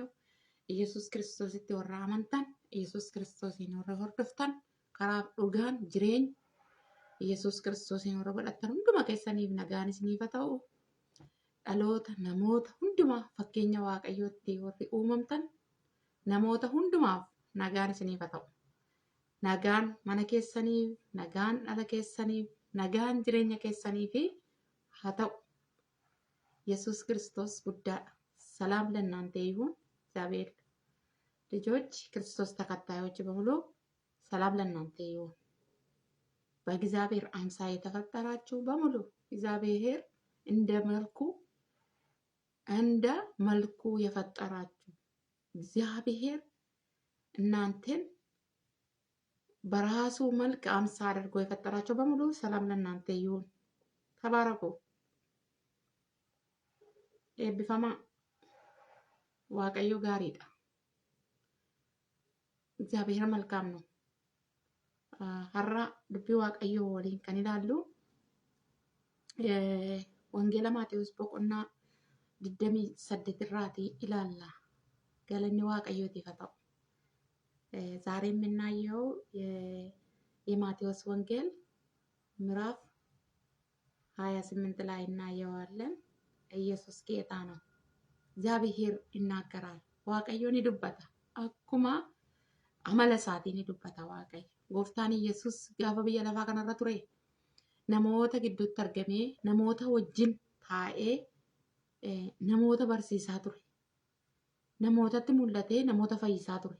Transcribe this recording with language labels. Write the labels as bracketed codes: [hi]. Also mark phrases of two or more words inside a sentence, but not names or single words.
[om] Iyesuus Kiristoositti warra amantan, Iyesuus Kiristoosiin warra hordoftan, karaa dhugaan jireenya Iyesuus Kiristoosiin warra godhattan hunduma keessaniif nagaan isiniif haa ta'u. Dhaloota namoota hundumaa fakkeenya Waaqayyootti warri uumamtan namoota hundumaaf nagaan isiniif haa ta'u. Nagaan mana keessaniif, nagaan dhala keessaniif, nagaan jireenya keessaniif haa ta'u. [am] ኢየሱስ ክርስቶስ ጉዳይ ሰላም ለእናንተ ይሁን። እግዚአብሔር ልጆች ክርስቶስ ተከታዮች በሙሉ ሰላም ለእናንተ ይሁን። በእግዚአብሔር አምሳል የተፈጠራችሁ በሙሉ እግዚአብሔር እንደ መልኩ የፈጠራችሁ እግዚአብሔር እናንተን በራሱ መልክ አምሳል አድርጎ የፈጠራችሁ በሙሉ ሰላም ለእናንተ ይሁን። ተባረኩ። ኤብፈማ [om] waaqayyo gaariidha. [am] እግዚአብሔር መልካም ነው። [om] har'a dubbii waaqayyo waliin kan ilaallu wangeela Maatewos boqonnaa 28 irraati ilaalla. Galanni waaqayyootiif haa ta'u. [am] ዛሬ የምናየው የማቴዎስ ወንጌል ምዕራፍ 28 ላይ እናየዋለን። ኢየሱስ ጌታ ነው። እግዚአብሔር ይናገራል። [om] waaqayyoon ni dubbata. Akkuma amala isaatiin ni dubbata waaqayyo. Gooftaan Iyesuus gaafa biyya lafaa kanarra ture namoota gidduutti argamee namoota wajjin taa'ee namoota barsiisaa ture. Namootatti mul'atee namoota fayyisaa ture.